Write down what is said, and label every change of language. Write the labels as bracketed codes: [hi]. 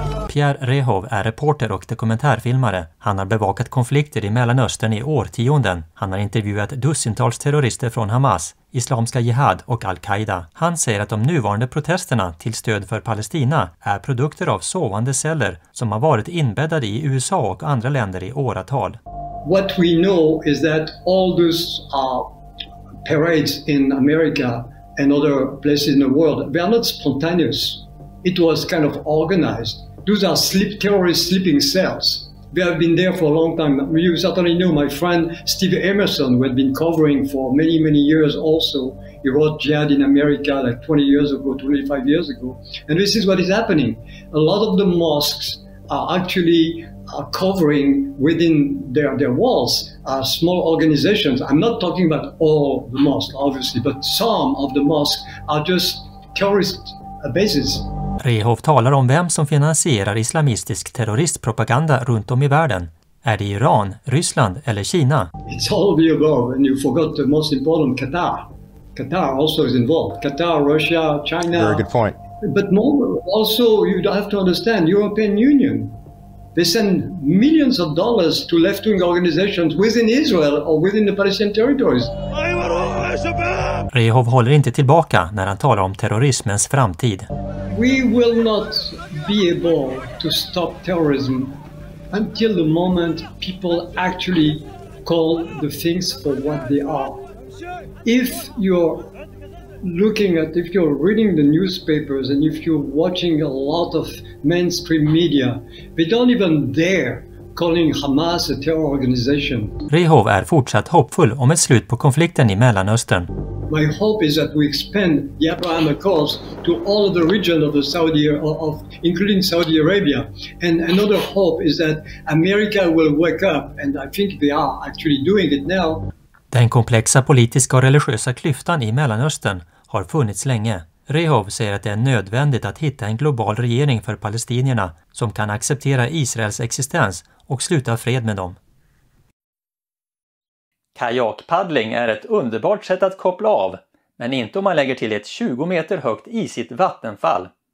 [sv] Pierre Rehov är reporter och dokumentärfilmare. Han har bevakat konflikter i Mellanöstern i årtionden. Han har intervjuat dussintals terrorister från Hamas, Islamska Jihad och Al-Qaida. Han säger att de nuvarande protesterna till stöd för Palestina är produkter av sovande celler som har varit inbäddade i USA och andra länder i åratal. [en] What we know is that all those parades in America and other places in the world, they are not spontaneous. It was kind of organized. Those are terrorist sleeping cells. We have been there for a long time. You certainly know my friend Steve Emerson, who had been covering for many, many years also. He wrote Jihad in America like 20 years ago, 25 years ago. And this is what is happening. A lot of the mosques are actually covering within their walls small organizations. I'm not talking about all the mosques, obviously, but some of the mosques are just terrorist bases. [sv] Rehov talar om vem som finansierar islamistisk terroristpropaganda runt om i världen. Är det Iran, Ryssland eller Kina? [en] It's all of the above, and you forgot the most important, Qatar. Qatar also is involved. Qatar, Russia, China. Very good point. But more, also you have to understand, European Union. They send millions of dollars to left-wing organizations within Israel or within the Palestinian territories. [sv] Rehov håller inte tillbaka när han talar om terrorismens framtid. [en] We will not be able to stop terrorism until the moment people actually call the things for what they are. If you're if you're reading the newspapers and if you're watching a lot of mainstream media, they don't even dare calling Hamas a terror organization. [sv] Rehov är fortsatt hoppfull om ett slut på konflikten i Mellanöstern. [en] My hope is that we expand the Abraham Accords to all of the region of the including Saudi Arabia. And another hope is that America will wake up, and I think they are actually doing it now. [sv] Den komplexa politiska och religiösa klyftan i Mellanöstern har funnits länge. Rehov säger att det är nödvändigt att hitta en global regering för palestinierna som kan acceptera Israels existens och sluta fred med dem. Kajakpaddling är ett underbart sätt att koppla av, men inte om man lägger till ett 20 meter högt isigt vattenfall.